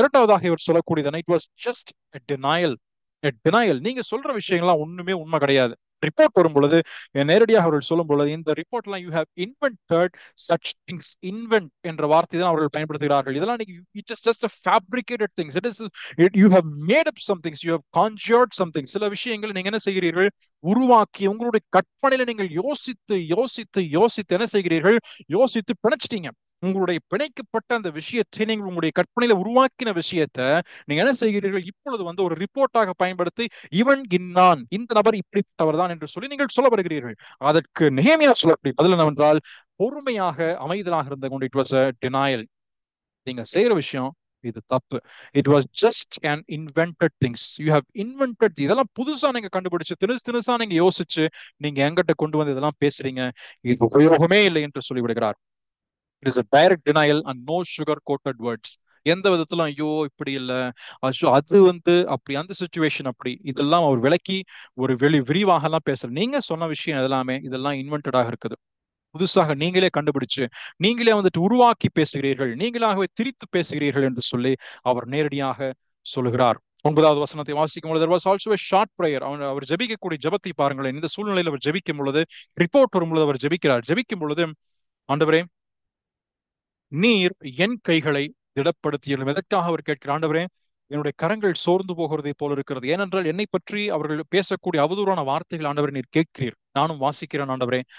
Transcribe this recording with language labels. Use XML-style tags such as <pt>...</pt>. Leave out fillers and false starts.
<ta>இரண்டாவதாக இவர் சொல்லக்கூடியது,</ta> <en>It was just denial.</en> <ta>நீங்க சொல்ற விஷயங்கள்லாம் ஒண்ணுமே உண்மை கிடையாது. ரிப்போர்ட் வரும் பொழுது நேரடியாக அவர்கள் சொல்லும் பொழுது, இந்த ரிப்போர்ட்லாம்</ta> <en>You have invented such things.</en> <ta>Invent என்ற வார்த்தை தான் அவர்கள் பயன்படுத்துகிறார்கள். இதெல்லாம் நீங்க,</ta> <en>It is just a fabricated things. You have made up some things, you have conjured something.</en> <ta>சில விஷயங்கள் நீங்க என்ன செய்கிறீர்கள்? உருவாக்கி உங்களுடைய கற்பனையில நீங்கள் யோசித்து யோசித்து யோசித்து என்ன செய்கிறீர்கள்? யோசித்து பிணைச்சிட்டீங்க. உங்களுடைய பிணைக்கப்பட்ட அந்த விஷயத்தை, நீங்கள் உங்களுடைய கற்பனையில உருவாக்கின விஷயத்தை நீங்க என்ன செய்கிறீர்கள்? இப்பொழுது ஒரு ரிப்போர்ட்டாக பயன்படுத்தி, இவன் இன்னான், இந்த நபர் இப்படிப்பட்டவர் தான் என்று சொல்லி நீங்கள் சொல்ல வருகிறீர்கள். அதற்கு நெகேமியா சொல்லக்கூடிய பதில் என்னவென்றால், பொறுமையாக அமைதலாக இருந்த கொண்டு,</ta> <en>It was a denial.</en> <ta>நீங்க செய்யற விஷயம் இது தப்பு.</ta> <en>It was just an invented things. You have invented.</en> <ta>இதெல்லாம் புதுசா நீங்க கண்டுபிடிச்சு திணுசா நீங்க யோசிச்சு நீங்க எங்கிட்ட கொண்டு வந்து இதெல்லாம் பேசுறீங்க, இது உபயோகமே இல்லை என்று சொல்லிவிடுகிறார்.</ta> <en>It is a direct denial and no sugar coated words.</en> <ta>எந்த விதத்திலும் ஐயோ இப்படி இல்ல, அது அப்படி, அந்த சிச்சுவேஷன் அப்படி, இதெல்லாம் அவர் விளக்கி ஒரு விரிவாக எல்லாம் பேசல. நீங்க சொன்ன விஷயம் இதெல்லாம் இன்வென்டடாக இருக்குது. புதுசாக நீங்களே கண்டுபிடிச்சு நீங்களே உருவாக்கி பேசுகிறீர்கள், நீங்களாகவே திரித்து பேசுகிறீர்கள் என்று சொல்லி அவர் நேரடியாக சொல்லுகிறார். 9வது வசனத்தை வாசிக்கும் பொழுது,</ta> <en>there was also a short prayer.</en> <ta>அவர் ஜெபிக்கக்கூடிய ஜெபத்தை பாருங்களேன். இந்த சூழ்நிலையில் அவர் ஜெபிக்கும் பொழுது, ரிப்போர்ட் வரும் பொழுது அவர் ஜெபிக்கிறார். ஜெபிக்கும் பொழுது, ஆண்டவரே, நீர் என் கைகளை திடப்படுத்தியலும். எதற்காக அவர் கேட்கிறார்? ஆண்டவரே, என்னுடைய கரங்கள் சோர்ந்து போகிறதை போல இருக்கிறது. ஏனென்றால் என்னை பற்றி அவர்கள் பேசக்கூடிய அவதூறான வார்த்தைகள் ஆண்டவரே நீர் கேட்கிறீர், நானும் வாசிக்கிறேன் ஆண்டவரே.</ta>